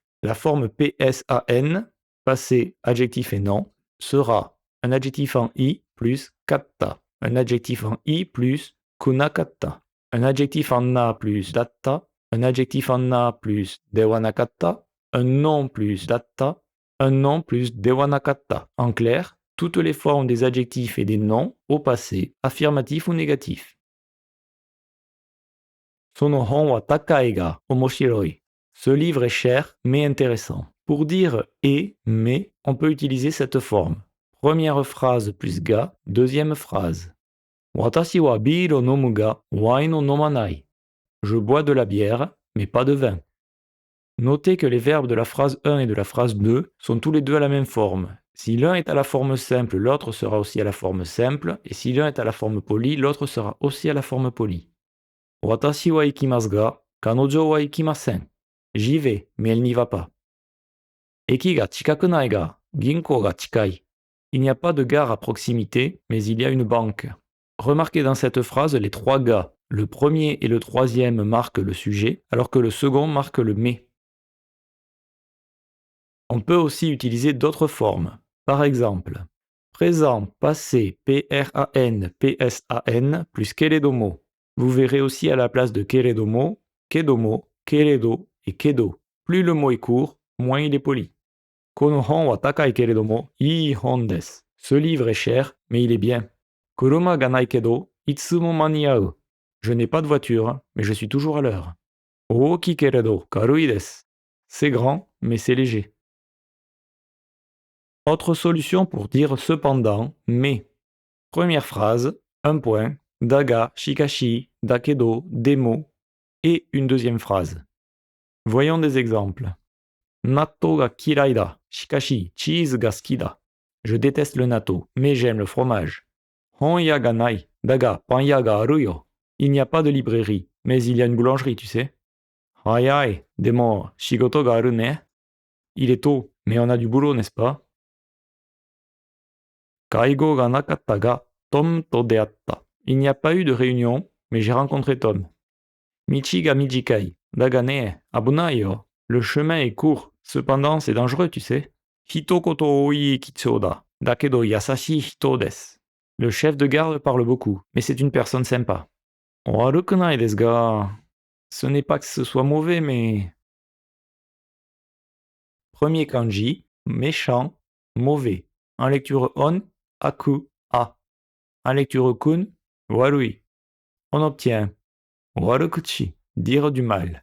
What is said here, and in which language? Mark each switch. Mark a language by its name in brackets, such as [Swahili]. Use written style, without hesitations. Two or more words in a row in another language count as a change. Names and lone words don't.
[French] La forme PSAN, passé, adjectif et nom, sera un adjectif en i plus katta, un adjectif en i plus kunakatta, un adjectif en na plus datta, un adjectif en na plus dewanakatta, un nom plus datta, un nom plus dewanakatta. En clair, toutes les formes des adjectifs et des noms au passé, affirmatif ou négatif. [Japanese] その本は高いが面白い. [French] Ce livre est cher mais intéressant. Pour dire et, mais, on peut utiliser cette forme. Première phrase plus ga, deuxième phrase. [Japanese] 私はビールを飲むがワインを飲まない. [French] Je bois de la bière, mais pas de vin. Notez que les verbes de la phrase 1 et de la phrase 2 sont tous les deux à la même forme. Si l'un est à la forme simple, l'autre sera aussi à la forme simple, et si l'un est à la forme polie, l'autre sera aussi à la forme polie. [Japanese] 私は行きますが、彼女は行きません. [French] J'y vais, mais elle n'y va pas. [Japanese] 駅が近くないが、銀行が近い. [French] Il n'y a pas de gare à proximité, mais il y a une banque. Remarquez dans cette phrase les trois ga. Le premier et le troisième marquent le sujet, alors que le second marque le mais. On peut aussi utiliser d'autres formes. Par exemple, présent, passé, PRAN, PSAN plus keredomo. Vous verrez aussi à la place de keredomo, kedomo, keredo et kedo. Plus le mot est court, moins il est poli. [Japanese] この本は高いけれども、いい本です. [French] Ce livre est cher, mais il est bien. [Japanese] 車がないけど、いつも間に合う. [French] Je n'ai pas de voiture, mais je suis toujours à l'heure. [Japanese] 大きけれど軽いです. [French] C'est grand, mais c'est léger. Autre solution pour dire cependant, mais. Première phrase, un point, daga, [Japanese] しかし、だけど, [French] des mots, et une deuxième phrase. Voyons des exemples. [Japanese] 納豆が嫌いだ、しかし、チーズが好きだ. [French] Je déteste le natto, mais j'aime le fromage. [Japanese] 本屋がない、だがパン屋があるよ. [French] Il n'y a pas de librairie, mais il y a une boulangerie, tu sais. [Japanese] 早い、でも仕事があるね. [French] Il est tôt, mais on a du boulot, n'est-ce pas? [Japanese] 介護がなかったがトムと出会った. [French] Il n'y a pas eu de réunion, mais j'ai rencontré Tom. [Japanese] 道が短い。だがね、危ないよ. [French] Le chemin est court, cependant c'est dangereux, tu sais. [Japanese] 一言多いきつだ。だけど優しい人です. [French] Le chef de garde parle beaucoup, mais c'est une personne sympa. [Japanese] 悪くないですが. [French] Ce n'est pas que ce soit mauvais, mais... Premier kanji, méchant, mauvais. En lecture on, aku, a. En lecture kun, warui. On obtient warukuchi, dire du mal.